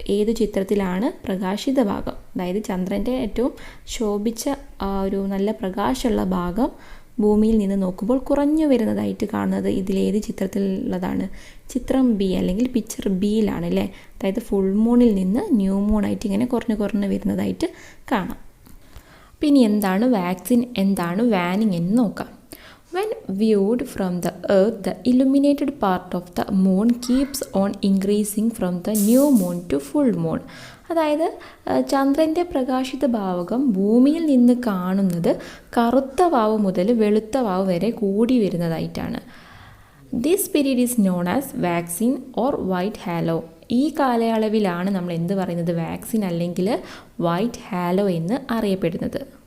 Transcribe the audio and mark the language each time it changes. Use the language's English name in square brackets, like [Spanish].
[Malayalam] ഏത് ചിത്രത്തിലാണ് പ്രകാശിത ഭാഗം, അതായത് ചന്ദ്രൻ്റെ ഏറ്റവും ശോഭിച്ച ഒരു നല്ല പ്രകാശമുള്ള ഭാഗം ഭൂമിയിൽ നിന്ന് നോക്കുമ്പോൾ കുറഞ്ഞു വരുന്നതായിട്ട് കാണുന്നത്? ഇതിലേത് ചിത്രത്തിലുള്ളതാണ്? ചിത്രം ബി, അല്ലെങ്കിൽ പിക്ചർ ബിയിലാണ് അല്ലേ. അതായത് ഫുൾ മൂണിൽ നിന്ന് ന്യൂ മൂണായിട്ട് ഇങ്ങനെ കുറഞ്ഞു വരുന്നതായിട്ട് കാണാം. പിന്നെ എന്താണ് വാക്സിൻ, എന്താണ് വാനിങ് എന്ന് നോക്കാം. [English] When viewed from the earth, the illuminated part of the moon keeps on increasing from the new moon to full moon. [Malayalam] അതായത് ചന്ദ്രൻ്റെ പ്രകാശിത ഭാഗം ഭൂമിയിൽ നിന്ന് കാണുന്നത് കറുത്ത വാവ് മുതൽ വെളുത്ത വാവ് വരെ കൂടി വരുന്നതായിട്ടാണ്. [English] This period is known as waxing or white halo. [Malayalam] ഈ കാലയളവിലാണ് നമ്മൾ എന്ത് പറയുന്നത്? വാക്സിൻ അല്ലെങ്കിൽ വൈറ്റ് ഹാലോ എന്ന് അറിയപ്പെടുന്നത്.